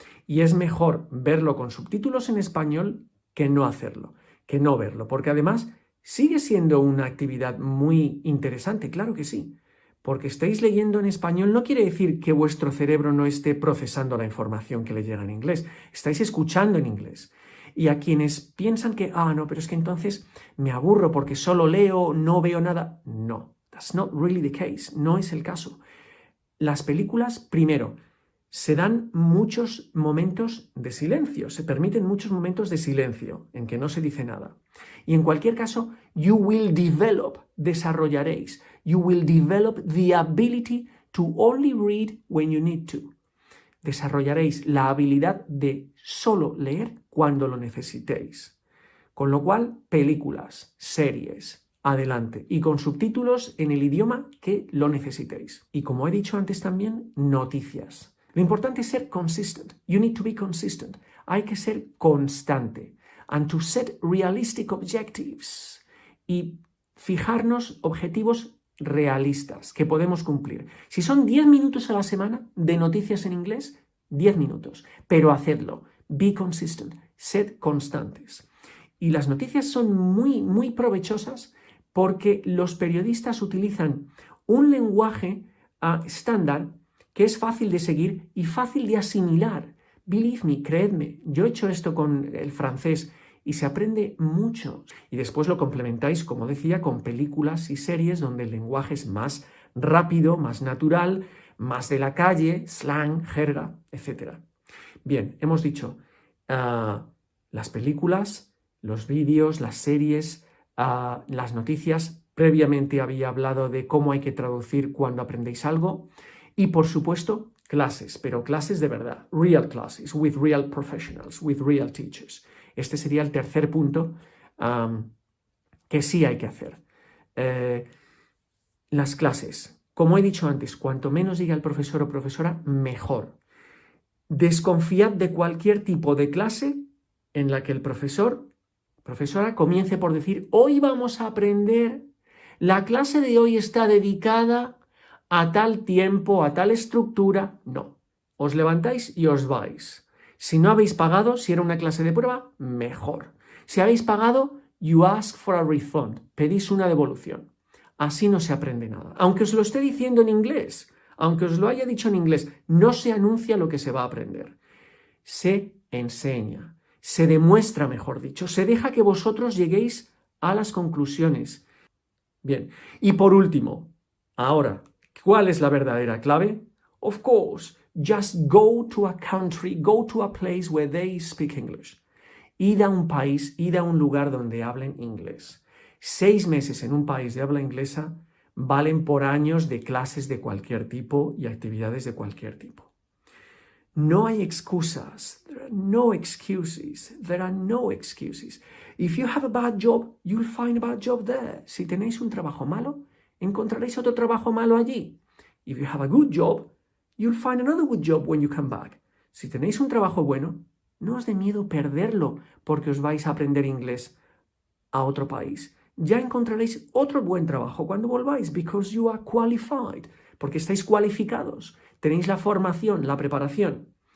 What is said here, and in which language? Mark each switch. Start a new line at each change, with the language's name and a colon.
Spanish: Y es mejor verlo con subtítulos en español que no hacerlo, que no verlo, porque además sigue siendo una actividad muy interesante, claro que sí. Porque estéis leyendo en español no quiere decir que vuestro cerebro no esté procesando la información que le llega en inglés. Estáis escuchando en inglés. Y a quienes piensan que, no, pero es que entonces me aburro porque solo leo, no veo nada.
English: No, that's not really the case.
Spanish: No es el caso. Las películas, primero, se dan muchos momentos de silencio, se permiten muchos momentos de silencio en que no se dice nada. Y en cualquier caso,
English: you will develop,
Spanish: desarrollaréis,
English: you will develop the ability to only read when you need to.
Spanish: Desarrollaréis la habilidad de solo leer cuando lo necesitéis. Con lo cual, películas, series, adelante. Y con subtítulos en el idioma que lo necesitéis. Y como he dicho antes también, noticias. Lo importante es ser consistent.
English: You need to be consistent.
Spanish: Hay que ser constante.
English: And to set realistic objectives.
Spanish: Y fijarnos objetivos realistas que podemos cumplir. Si son 10 minutos a la semana de noticias en inglés, 10 minutos. Pero hacedlo.
English: Be consistent.
Spanish: Sed constantes. Y las noticias son muy, muy provechosas porque los periodistas utilizan un lenguaje estándar que es fácil de seguir y fácil de asimilar.
English: Believe me,
Spanish: creedme, yo he hecho esto con el francés y se aprende mucho. Y después lo complementáis, como decía, con películas y series donde el lenguaje es más rápido, más natural, más de la calle, slang, jerga, etc. Bien, hemos dicho las películas, los vídeos, las series, las noticias. Previamente había hablado de cómo hay que traducir cuando aprendéis algo. Y por supuesto, clases, pero clases de verdad.
English: Real classes, with real professionals, with real teachers.
Spanish: Este sería el tercer punto que sí hay que hacer. Las clases. Como he dicho antes, cuanto menos diga el profesor o profesora, mejor. Desconfiad de cualquier tipo de clase en la que el profesora comience por decir, hoy vamos a aprender, la clase de hoy está dedicada a tal tiempo, a tal estructura. No, os levantáis y os vais. Si no habéis pagado, si era una clase de prueba, mejor. Si habéis pagado,
English: you ask for a refund,
Spanish: pedís una devolución. Así no se aprende nada. Aunque os lo esté diciendo en inglés, aunque os lo haya dicho en inglés, no se anuncia lo que se va a aprender. Se enseña, se demuestra, mejor dicho, se deja que vosotros lleguéis a las conclusiones. Bien, y por último, ahora, ¿cuál es la verdadera clave?
English: Of course, just go to a country, go to a place where they speak English.
Spanish: Id a un país, id a un lugar donde hablen inglés. 6 meses en un país de habla inglesa valen por años de clases de cualquier tipo y actividades de cualquier tipo. No hay excusas.
English: There are no excuses. There are no excuses. If you have a bad job, you'll find a bad job there.
Spanish: Si tenéis un trabajo malo, encontraréis otro trabajo malo allí.
English: If you have a good job, you'll find another good job when you come back.
Spanish: Si tenéis un trabajo bueno, no os dé miedo perderlo porque os vais a aprender inglés a otro país. Ya encontraréis otro buen trabajo cuando volváis,
English: because you are qualified,
Spanish: porque estáis cualificados, tenéis la formación, la preparación.